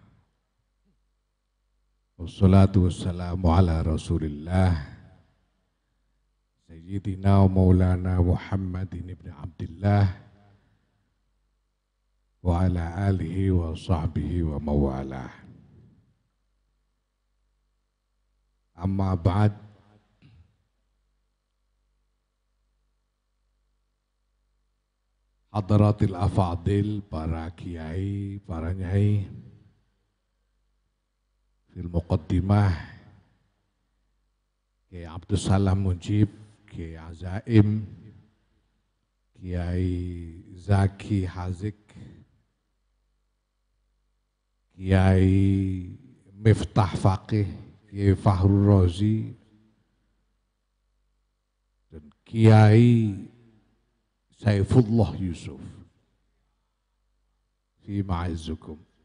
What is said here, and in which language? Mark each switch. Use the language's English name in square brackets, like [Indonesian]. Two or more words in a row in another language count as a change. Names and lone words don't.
[Arabic] والصلاة والسلام على رسول الله. سيدنا ومولانا محمد بن عبد الله. وعلى آله وصحبه وموالاه. أما بعد. حضرة الأفاضل, [Indonesian] para kiai, para nyai, [Arabic] في المقدمة, [Indonesian] Kiai Abdul Salam Mujib, Kiai Azaim, Kiai Zaki Hazik, Kiai Miftah Faqih, Kiai Fahrul Razi, dan Kiai Saifullah Yusuf, [Arabic] في معزكم.